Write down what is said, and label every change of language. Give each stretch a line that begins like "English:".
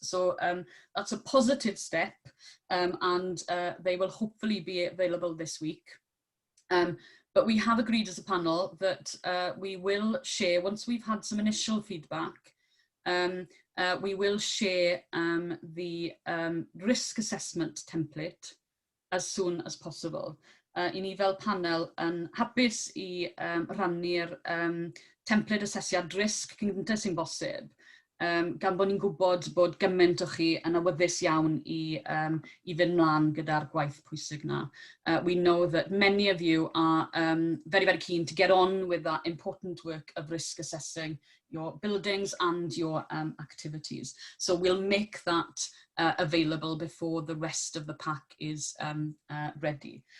English: So that's a positive step, and they will hopefully be available this week. But we have agreed as a panel that we will share, once we've had some initial feedback, we will share the risk assessment template as soon as possible.
Welsh: I ni fel panel yn hapus I rannu'r template asesiad risg cynta sy'n bosib, gan bod ni'n gwybod bod gymaint o chi yn awyddus iawn I fynd mlaen gyda'r gwaith pwysig na.
English: We know that many of you are very, very keen to get on with that important work of risk assessing your buildings and your activities. So we'll make that available before the rest of the pack is ready.